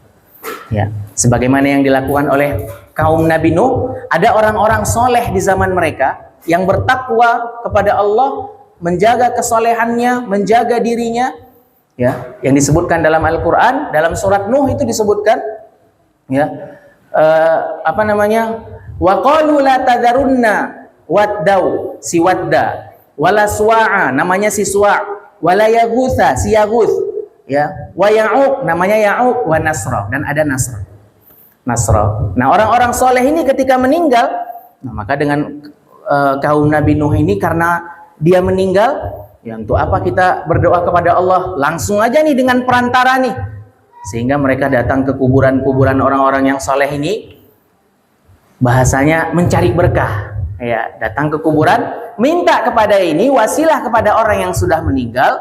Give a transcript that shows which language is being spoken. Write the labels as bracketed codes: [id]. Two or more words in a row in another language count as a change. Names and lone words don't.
[id] Ya, sebagaimana yang dilakukan oleh kaum Nabi Nuh, ada orang-orang soleh di zaman mereka yang bertakwa kepada Allah, menjaga kesolehannya, menjaga dirinya, ya, yang disebutkan dalam Al-Quran, dalam surat Nuh itu disebutkan, [ar] ya, وقالوا لا تذرن ودا, si wadda, ولا سواعا, [id] namanya si suwa', [ar] ولا يغوث, si yaghuth, ya, ويعوق, [id] namanya ya'uq, [ar] ونسرا, [id] dan ada nasra. Nah, orang-orang soleh ini ketika meninggal, nah, maka dengan kaum Nabi Nuh ini, karena dia meninggal, ya, untuk apa kita berdoa kepada Allah? Langsung aja nih dengan perantara nih, sehingga mereka datang ke kuburan-kuburan orang-orang yang soleh ini, bahasanya mencari berkah, ya, datang ke kuburan, minta kepada ini wasilah kepada orang yang sudah meninggal.